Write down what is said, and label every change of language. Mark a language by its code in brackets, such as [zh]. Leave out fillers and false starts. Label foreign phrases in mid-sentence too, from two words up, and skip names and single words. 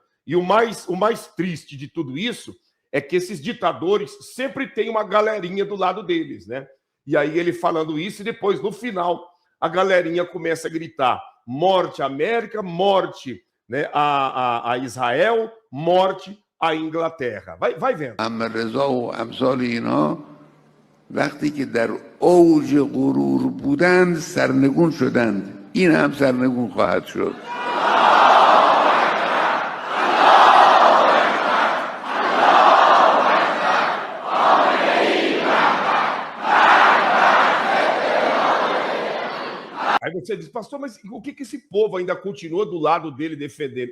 [pt] E o mais triste de tudo isso é que esses ditadores sempre têm uma galerinha do lado deles, né? E aí ele falando isso, e depois, no final, a galerinha começa a gritar: morte à América, morte, né, a Israel, morte à Inglaterra. Vai vendo. [fa] رضا و امثال اینا وقتی که در اوج غرور بودند سرنگون شدند، این هم سرنگون خواهد شد. [pt] Aí você diz, pastor, mas o que esse povo ainda continua do lado dele defendendo?